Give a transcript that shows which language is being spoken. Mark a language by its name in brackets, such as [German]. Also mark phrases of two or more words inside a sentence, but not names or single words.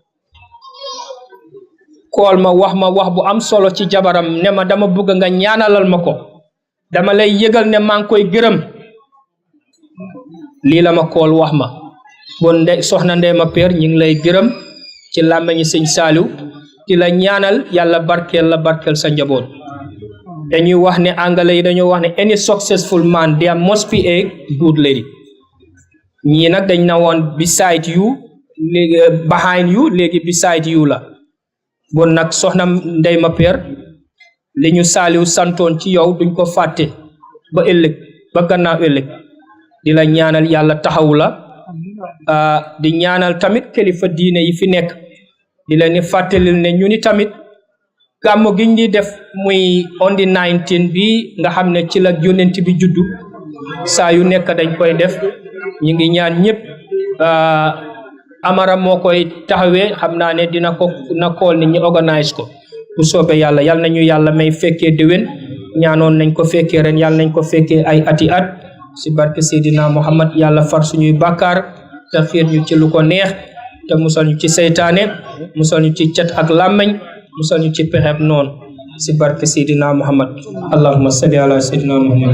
[Wolof] kool ma wax bu am solo ci jabaram ne ma dama bëgg nga ñaanalal ma ko dama lay yëgal ne maa ngi koy gërëm lii la ma kool wax ma bon soxna Ndey ma Peer ñu ngi lay gërëm ci làmmeñi sëñ Saaliw di la ñaanal yàlla barkeel sa njaboot dañuy wax ne anglais yi dañoo wax ne [English] any successful man there must be a good lady [Wolof] ñii nag dañ na woon [English] beside you [Wolof] léegi [English] behind you [Wolof] léegi [English] beside you [Wolof] la bon nag soxna Ndey ma Peer li ñu Saaliw santoon ci yow duñ ko fàtte ba ëllëg ba gannaaw ëllëg di la ñaanal yàlla taxawu la di ñaanal tamit kilifa diine yi fi nekk di leen ni fàttalil ne ñu ni tamit gàmmu giñ di def muy [English] on the 19 [Wolof] bi nga xam ne ci la yonent bi juddu saa yu nekk dañ koy def ñu ngi ñaan ñëpp Amara moo koy taxawee xam naa ne dina ko na kool ni ñu organise ko bu soobee yàlla nañu yàlla may fekkee déwén ñaanoon nañ ko fekkee ren yàlla nañ ko fekkee ay ati at si barke Seydina Muhammad yàlla far suñuy bàkkaar te xiir ñu ci lu ko neex te musal ñu ci seytaane musal ñu ci cat ak làmmeñ musal ñu ci pexeb noonu si barke Seydina Muhammad [Arabic] اللهم صل على [Wolof] Seydina Muhammad.